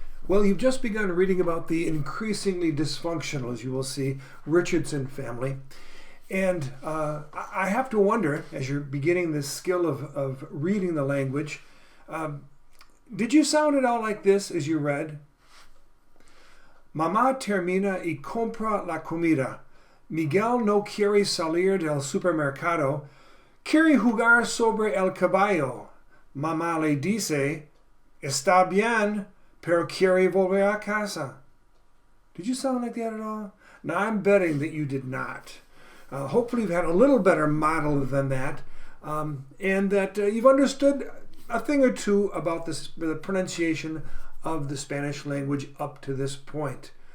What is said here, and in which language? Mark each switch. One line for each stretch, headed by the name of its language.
English: Well, you've just begun reading about the increasingly dysfunctional, as you will see, Richardson family. And I have to wonder, as you're beginning this skill of reading the language, did you sound at all like this as you read?
Spanish: Mamá termina y compra la comida. Miguel no quiere salir del supermercado. Quiere jugar sobre el caballo. Mamá le dice, está bien, pero quiere volver a casa.
English: Did you sound like that at all? Now, I'm betting that you did not. Hopefully you've had a little better model than that, and that you've understood a thing or two about the pronunciation of the Spanish language up to this point.